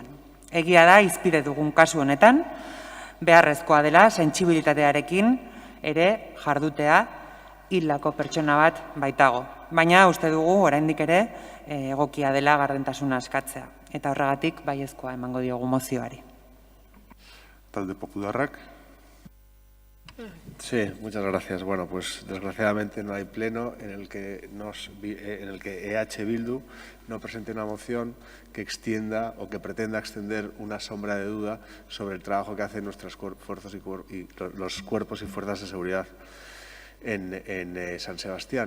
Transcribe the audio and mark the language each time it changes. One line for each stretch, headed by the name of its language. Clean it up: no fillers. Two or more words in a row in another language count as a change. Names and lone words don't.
Basque: Egia da, izpide dugun kasu honetan, beharrezkoa dela sentsibilitatearekin ere jardutea hildako pertsona bat baitago. Baina uste dugu oraindik ere egokia dela gardentasuna askatzea. Eta horregatik baiezkoa emango diogu mozioari. Talde Popularrak.
Spanish: Sí, muchas gracias. Bueno, pues desgraciadamente no hay pleno en el que EH Bildu no presente una moción que extienda o que pretenda extender una sombra de duda sobre el trabajo que hacen nuestras fuerzas y los cuerpos y fuerzas de seguridad en San Sebastián.